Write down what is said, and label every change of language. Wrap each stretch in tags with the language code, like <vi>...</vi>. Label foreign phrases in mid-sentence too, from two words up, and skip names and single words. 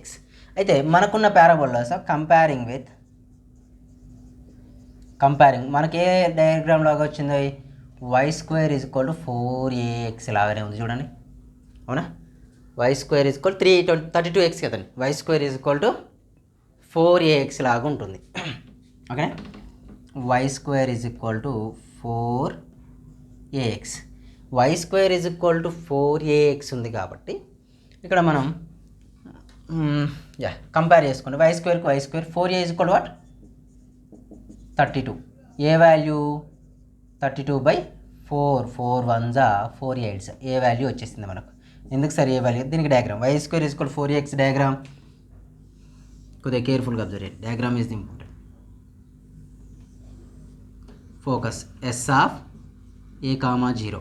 <te>అయితే మనకున్న పారాబోలాస్ కంపేరింగ్ మనకి ఏ డయాగ్రామ్ లాగా వచ్చింది, y² = 4ax లాగానే ఉంది చూడండి. అవునా, y² = 32x కదండి. y² = 4ax లాగా ఉంటుంది. ఓకే, y² = 4ax. y² = 4ax ఉంది కాబట్టి ఇక్కడ మనం కంపేర్ చేసుకుంటే y² కి y²,</te> <en>4a = what? 32. a value 32/4, 4 1s 4 8s. a value</en> <te>వచ్చేసింది మనకు. ఎందుకు సార్</te> <en>a value?</en> <te>దీనికి డయాగ్రామ్ y² = 4ax డయాగ్రామ్ కొద్దిగా</te> <en>carefully observe</en> <te>చేయండి.</te> <en>diagram is important. focus S(a,0).</en>